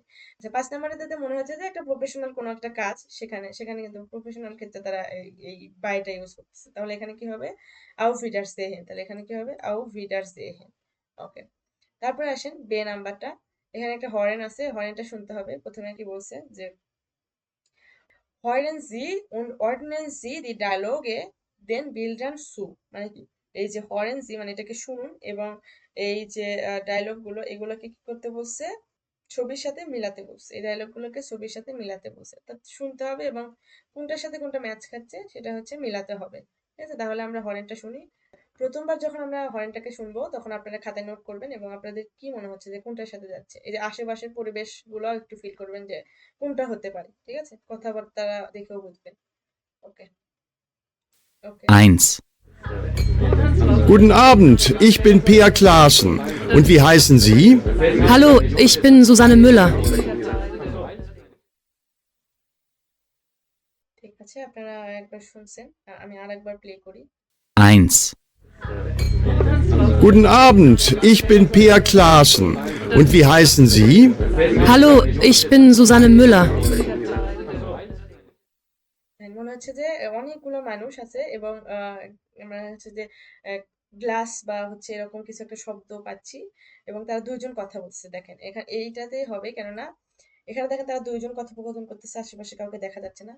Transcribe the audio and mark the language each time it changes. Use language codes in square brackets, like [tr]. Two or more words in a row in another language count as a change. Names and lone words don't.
[bn] আচ্ছা 5 নাম্বারে তাতে মনে হচ্ছে যে একটা প্রফেশনাল কোনো একটা কাজ, সেখানে কিন্তু প্রফেশনাল ক্ষেত্রে তারা এই বাইটা ইউজ করতেছে, তাহলে এখানে কি হবে, [de] Auf Wiedersehen, [bn] তাহলে এখানে কি হবে, [de] Auf Wiedersehen. [bn] ওকে, তারপরে আসেন বে নাম্বারটা। এখানে একটা হরেন আছে, হরেনটা শুনতে হবে। প্রথমে কি বলছে যে [de] Hören Sie und ordnen Sie die Dialoge den Bildern zu, [bn] মানে কি, এই যে [de] Hören Sie [bn] মানে এটাকে শুনুন, এবং এই যে ডায়লগ গুলো এগুলোকে কি করতে বলছে, ছবির সাথে মিলাতে বলছে। এই ডায়লগ গুলোকে ছবির সাথে মিলাতে বলছে, অর্থাৎ শুনতে হবে এবং কোনটার সাথে কোনটা ম্যাচ খাচ্ছে সেটা হচ্ছে মিলাতে হবে। ঠিক আছে, তাহলে আমরা হরেনটা শুনি। প্রথমবার যখন আমরা হরেনটাকে শুনবো তখন আপনারা খাতায় নোট করবেন, এবং আপনাদের কি মনে হচ্ছে যে কোনটার সাথে যাচ্ছে, এই যে আশেপাশের পরিবেশ গুলো একটু ফিল করবেন যে কোনটা হতে পারে। ঠিক আছে, কথাবার্তা দেখেও বুঝবেন। ওকে, ওকে। 1, [de] Guten Abend, ich bin Peer Klaassen. Und wie heißen Sie? Hallo, ich bin Susanne Müller. [bn] ঠিক আছে, আপনারা একবার শুনছেন, আমি আরেকবার প্লে করি। 1, [de] Guten Abend, ich bin Peer Klaassen. Und wie heißen Sie? Hallo, ich bin Susanne Müller. [bn] হ্যাঁ, মনে হচ্ছে যে অনেকগুলো মানুষ আছে, এবং মনে হচ্ছে যে গ্লাস বা হচ্ছে এরকম কিছু একটা শব্দ পাচ্ছি, এবং তারা দুইজন কথা বলছে। দেখেন এখানে এইটাতেই হবে, কেননা এখানে দেখেন তারা দুইজন কথোপকথন করতেছে, আশেপাশে কাউকে দেখা যাচ্ছে না।